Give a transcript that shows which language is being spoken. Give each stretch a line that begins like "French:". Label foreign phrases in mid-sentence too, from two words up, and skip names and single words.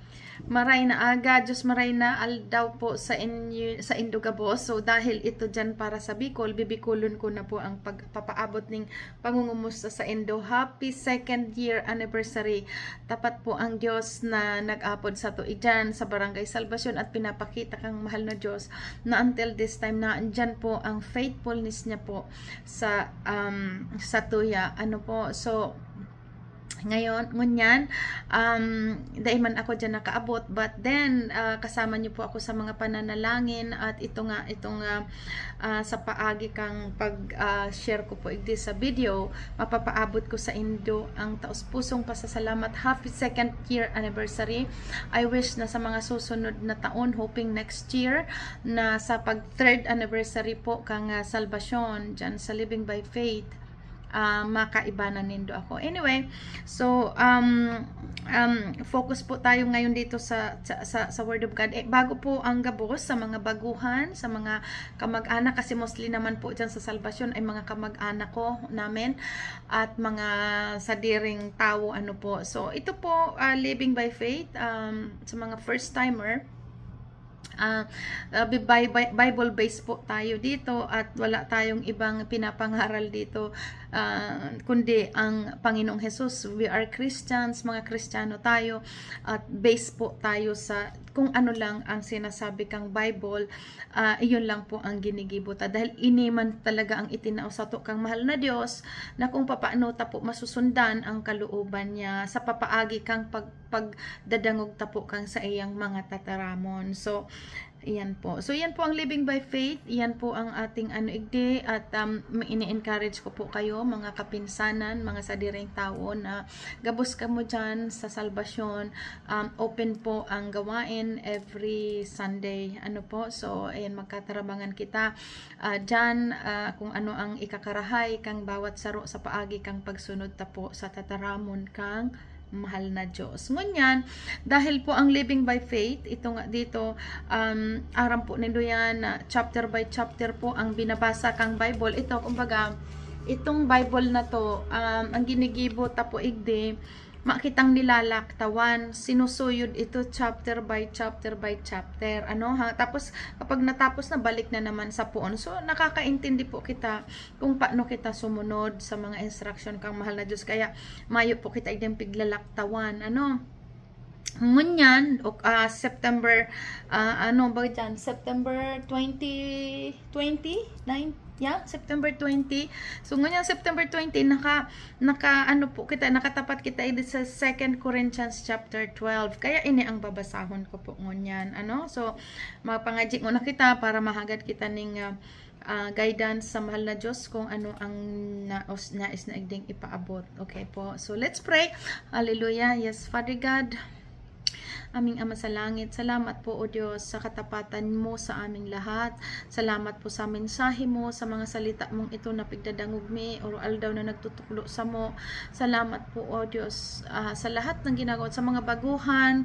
Bikol: Maray na aga, Diyos maray na aldaw po sa inyo, sa Indogabos.
Filipino: So dahil ito dyan para sa Bicol, bibikulon ko na po ang pagpapaabot ng pangungumusta sa Indo.
English: Happy 2nd year anniversary.
Bikol: Tapat po ang Diyos na nag-apod sa tuig dyan sa Barangay Salvacion at pinapakita kang mahal na Diyos na
English: until this time
Bikol: na andyan po ang faithfulness niya po sa tuya.
Filipino: Ano po, so ngayon, ngunyan, dahil man ako dyan nakaabot,
English: but then,
Filipino: kasama niyo po ako sa mga pananalangin at itong sa paagi kang pag-share ko po igdi sa video, mapapaabot ko sa Indo ang taos-pusong pasasalamat.
English: Happy 2nd year anniversary. I wish
Filipino: na sa mga susunod na taon,
English: hoping next year,
Bikol: na sa pag 3rd anniversary po kang Salvacion, dyan sa Living by Faith, makaibanan nindo ako.
Filipino: Anyway, so focus po tayo ngayon dito sa
English: Word of God.
Filipino: Bago po ang gabos sa mga baguhan, sa mga kamag-anak, kasi mostly naman po dyan sa Salvacion ay mga kamag-anak ko namin at mga sadiring tao, ano po. So ito po, Living by Faith, sa mga
English: first timer, Bible based
Filipino: po tayo dito at wala tayong ibang pinapangaral dito kundi ang Panginoong Hesus.
English: We are Christians,
Filipino: mga Kristiyano tayo, at based po tayo sa kung ano lang ang sinasabi kang Bible, iyon lang po ang ginigibuta.
Bikol: Dahil iniman talaga ang itinao sa to kang mahal na Diyos na kung papaano ta po masusundan ang kalooban niya sa papaagi kang pagdadangog ta po kang sa iyang mga tataramon.
Filipino: So, iyan po. So, yan po ang Living by Faith.
Bikol: Iyan po ang ating igdi at ini-encourage ko po kayo, mga kapinsanan, mga sadiring tao na gabos ka mo dyan sa Salvacion.
Filipino: Open po ang gawain
English: every Sunday.
Filipino: Ano po? So,
Bikol: ayan, magkatarabangan kita dyan kung ano ang ikakarahay kang bawat saro sa paagi kang pagsunod ta po sa tataramon kang mahal na Diyos. Ngunyan, dahil po ang Living by Faith, ito nga dito, aram po nindo yan, chapter by chapter po ang binabasa kang Bible. Ito, kumbaga, itong Bible na to, ang ginigibo tapo igde, makitang nilalaktawan, sinusuyod ito
English: chapter by chapter by chapter.
Bikol: Ano ha? Tapos kapag natapos na, balik na naman sa puon. So nakakaintindi po kita kung paano kita sumunod sa mga instruction kang mahal na Diyos. Kaya mayo po kita idang piglalaktawan. Ano? Ngunyan, September, ano ba dyan? September 2029?
English: Yeah, September 20.
Filipino: So ngayon September 20 ano po kita, nakatapat kita sa 2 Corinthians chapter 12.
Bikol: Kaya ini ang babasahon ko po ngunyan. Ano? So mapangajik mo na kita para mahagad kita ning guidance sa mahal na Diyos kung ano ang nais na igding ipaabot. Okay po.
English: So let's pray. Hallelujah. Yes, Father God,
Filipino: aming Ama sa langit, salamat po o Diyos sa katapatan mo sa aming lahat.
Bikol: Salamat po sa mensahe mo, sa mga salita mong ito na pigdadangog mi, o aldaw na nagtutuklo sa mo.
Filipino: Salamat po o Diyos sa lahat ng ginagawa, sa mga baguhan.